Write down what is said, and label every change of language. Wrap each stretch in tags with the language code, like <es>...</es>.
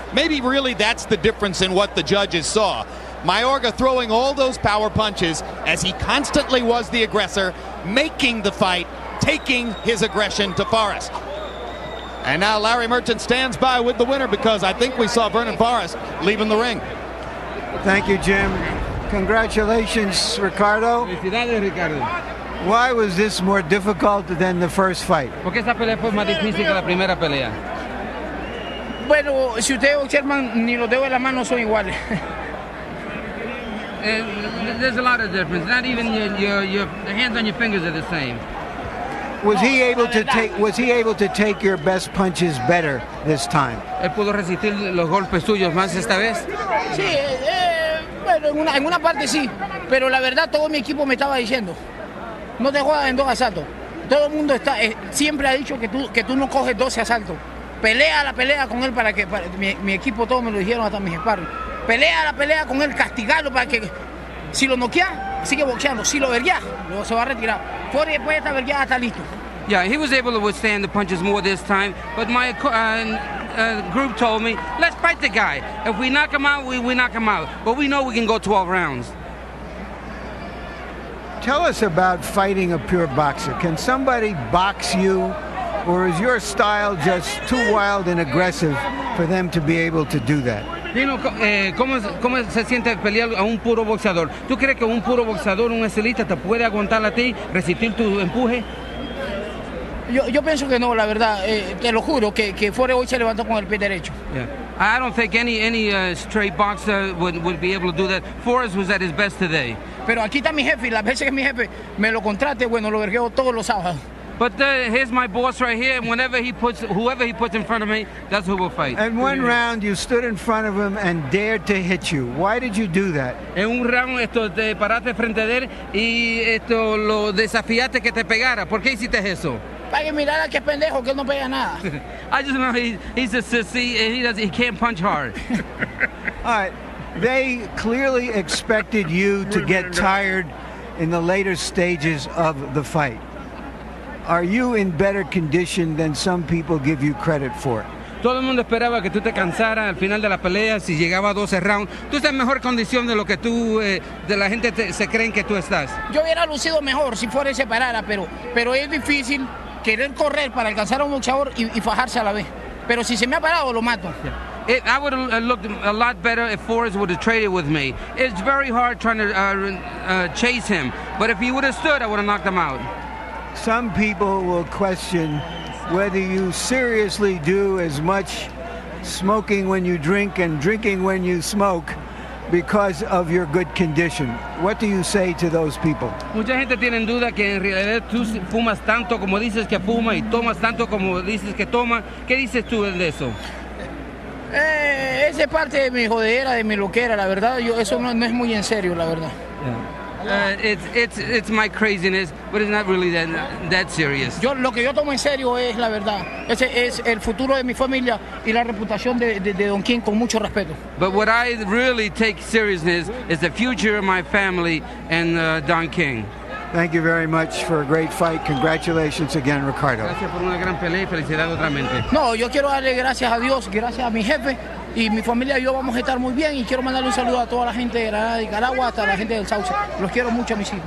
<en>Maybe really that's the difference in what the judges saw. Mayorga throwing all those power punches as he constantly was the aggressor, making the fight, taking his aggression to Forrest. And now Larry Merchant stands by with the winner, because I think we saw Vernon Forrest leaving the ring. Thank you, Jim. Congratulations, Ricardo.</en> <es>Felicidades, Ricardo.</es> <en>Why was this more difficult than the first fight?</en> <es>Porque esta pelea fue más difícil que la primera pelea. Bueno, si ustedes observan, ni los dedos de la mano son iguales.</es> <en>There's a lot of difference. Not even your hands on your fingers are the same. Was he able to take your best punches better this time?</en> <es>Él pudo resistir los golpes tuyos más esta vez. Sí, bueno, en una parte sí, pero la verdad todo mi equipo me estaba diciendo, no te juegas en 2 asaltos. Todo el mundo siempre ha dicho que tú no coges 12 asaltos. Pelea la pelea con él para que mi equipo, todos me lo dijeron, hasta mis sparring. Pelea la pelea con él, castigarlo para que si lo noquea, sigue boxeando. Si lo verguea, luego se va a retirar. Después de esta vergueada está listo.</es> <en>Yeah, he was able to withstand the punches more this time, but my group told me, let's fight the guy. If we knock him out, we knock him out. But we know we can go 12 rounds. Tell us about fighting a pure boxer. Can somebody box you, or is your style just too wild and aggressive for them to be able to do that?</en> <es>Dino, ¿cómo se siente pelear a un puro boxeador? ¿Tú crees que un puro boxeador, un estilista, te puede aguantar a ti, resistir tu empuje? Yo pienso que no, la verdad. Te lo juro que Forrest hoy se levantó con el pie derecho.</es> <en>Yeah. I don't think any straight boxer would be able to do that. Forrest was at his best today.</en> <es>Pero aquí está mi jefe, y las veces que mi jefe me lo contrate, bueno, lo vergueo todos los sábados.</es> <en>But here's my boss right here, and whoever he puts in front of me, that's who will fight. In one round, you stood in front of him and dared to hit you. Why did you do that?</en> <es>En un round te paraste frente de él y lo desafiaste que te pegara. ¿Por qué hiciste eso? Para que mirara que es pendejo, que él no pega nada.</es> <en>I just know he's a sissy and he can't punch hard. All right. They clearly expected you to get tired in the later stages of the fight. Are you in better condition than some people give you credit for?</en> <es>Todo el mundo esperaba que tú te cansaras al final de la pelea, si llegaba a 12 rounds. Tú estás en mejor condición de lo que tú, de la gente se creen que tú estás. Yo hubiera lucido mejor si fuera se parara, pero es difícil querer correr para alcanzar a un boxeador y fajarse a la vez. Pero si se me ha parado, lo mato.</es> <en>I would have looked a lot better if Forrest would have traded with me. It's very hard trying to chase him. But if he would have stood, I would have knocked him out. Some people will question whether you seriously do as much smoking when you drink and drinking when you smoke because of your good condition. What do you say to those people?</en> <es>Mucha gente tiene en duda que en realidad tú fumas tanto como dices que fuma y tomas tanto como dices que toma. ¿Qué dices tú de eso? Esa es parte de mi jodera, de mi loquera, la verdad. Eso no es muy en serio, la verdad.</es> <en>It's my craziness, but it's not really that serious.</en> <es>Lo que yo tomo en serio es la verdad. Ese es el futuro de mi familia y la reputación de Don King, con mucho respeto.</es> <en>But what I really take seriousness is the future of my family and Don King. Thank you very much for a great fight. Congratulations again, Ricardo.</en> <es>Gracias por una gran pelea y felicidades otra vez. No, yo quiero darle gracias a Dios, gracias a mi jefe y mi familia y yo vamos a estar muy bien, y quiero mandarle un saludo a toda la gente de Granada, Nicaragua, hasta la gente del Sauce. Los quiero mucho, mis hijos.</es>